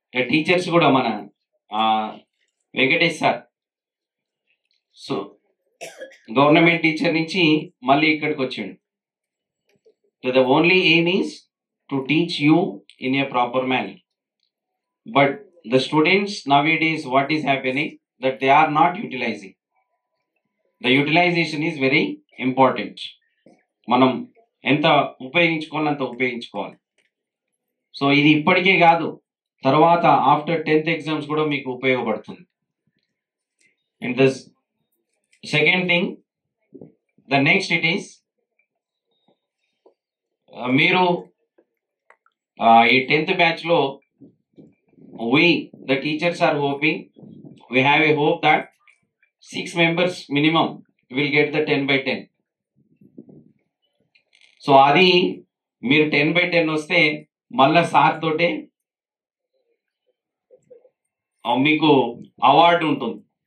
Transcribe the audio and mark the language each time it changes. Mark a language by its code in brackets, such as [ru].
[te] Teachers కూడా మన Venkatesh sir, so government teacher నుంచి మళ్ళీ ఇక్కడికి వచ్చిండు. [en] The only aim is to teach you in a proper manner. But the students nowadays what is happening that they are not utilizing. The utilization is very important. [te] మనం ఎంత ఉపయోగించుకోవాలి అంత ఉపయోగించుకోవాలి. So ఇది ఇప్పటికే కాదు, తర్వాత [en] after 10th exams [te] కూడా మీకు ఉపయోగపడుతుంది. [en] and the second thing, the next it is, [te] మీరు ఈ 10th బ్యాచ్లో [en] the teachers are hoping, we have a hope that 6 members minimum will get the 10/10. [te] So అది మీరు 10/10 వస్తే మళ్ళా సార్ తోటే మీకు అవార్డు ఉంటుంది.